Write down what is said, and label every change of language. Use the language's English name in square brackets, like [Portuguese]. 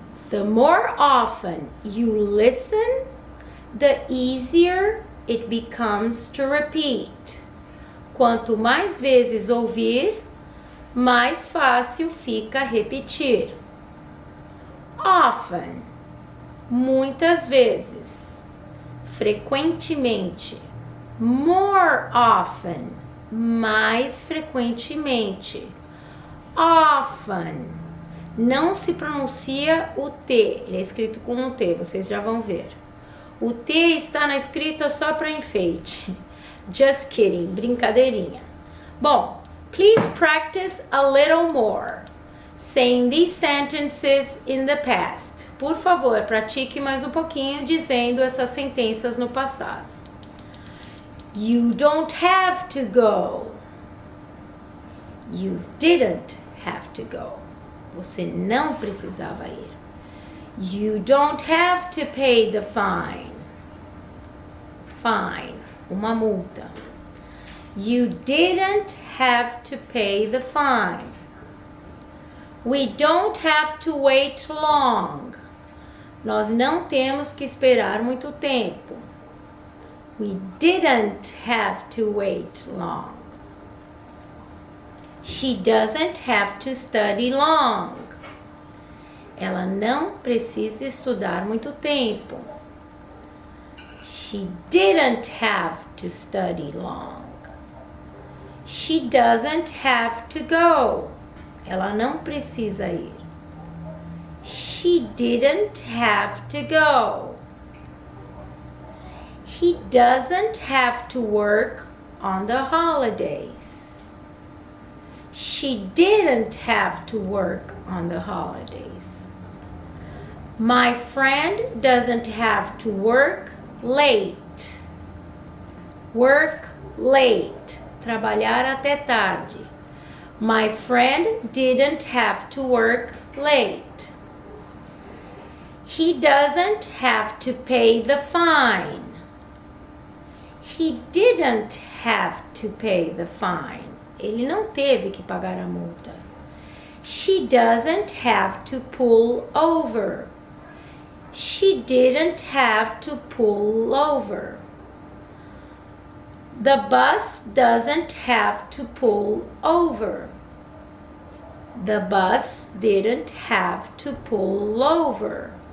[English] The more often you listen, the easier it becomes to repeat. [Portuguese] Quanto mais vezes ouvir, mais fácil fica repetir. Often, muitas vezes. Frequentemente. More often, mais frequentemente. Often, não se pronuncia o T, ele é escrito com um T, vocês já vão ver. O T está na escrita só para enfeite. [English] Just kidding, [Portuguese] brincadeirinha. [English] Bom, please practice a little more. Saying these sentences in the past. [Portuguese] Por favor, pratique mais um pouquinho dizendo essas sentenças no passado. [English] You don't have to go. You didn't have to go. [Portuguese] Você não precisava ir. [English] You don't have to pay the fine. Fine, [Portuguese] uma multa. [English] You didn't have to pay the fine. We don't have to wait long. [Portuguese] Nós não temos que esperar muito tempo. [English] We didn't have to wait long. She doesn't have to study long. [Portuguese] Ela não precisa estudar muito tempo. [English] She didn't have to study long. She doesn't have to go. [Portuguese] Ela não precisa ir. [English] She didn't have to go. He doesn't have to work on the holidays. She didn't have to work on the holidays. My friend doesn't have to work late. Work late. [Portuguese] Trabalhar até tarde. [English] My friend didn't have to work late. He doesn't have to pay the fine. He didn't have to pay the fine. [Portuguese] Ele não teve que pagar a multa. [English] She doesn't have to pull over. She didn't have to pull over. The bus doesn't have to pull over. The bus didn't have to pull over.